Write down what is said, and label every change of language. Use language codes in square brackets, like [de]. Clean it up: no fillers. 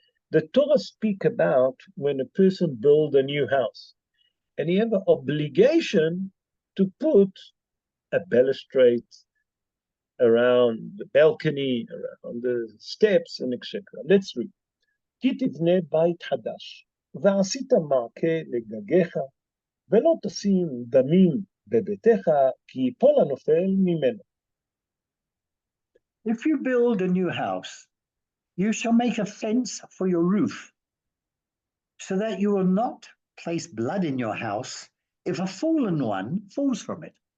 [en] The Torah speak about when a person builds a new house, and you have an obligation to put a balustrade around the balcony, around the steps, and etc. Let's read. [he] כי תבנה בית חדש, ועשית מעקה לגגיך, ולא תשים דמים בביתך, כי ייפול הנופל ממנו. [en] If you build a new house, you shall make a fence for your roof, so that you will not place blood in your house if a fallen one falls from it.